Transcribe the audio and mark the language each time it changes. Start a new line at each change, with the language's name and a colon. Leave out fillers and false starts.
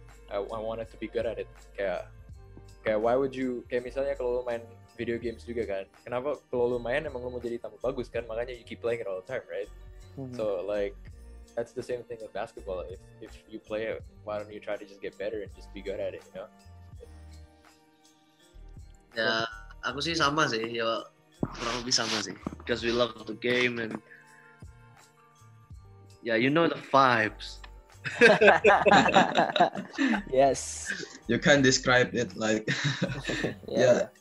English: I wanted to be good at it.
Indonesian: Kayak
English: why would you,
Indonesian: kayak misalnya kalau lo main video games juga kan, kenapa kalau lo main emang lo mau jadi tambah bagus kan, makanya
English: you keep playing it all the time, right? So like that's the same thing with basketball. If you play it, why don't you try to just get better and just be good at it, you know?
Indonesian: Ya, aku sih sama sih, ya kurang lebih sama sih.
English: Because we love the game and yeah, you know the vibes. Yes. You can describe it like yeah.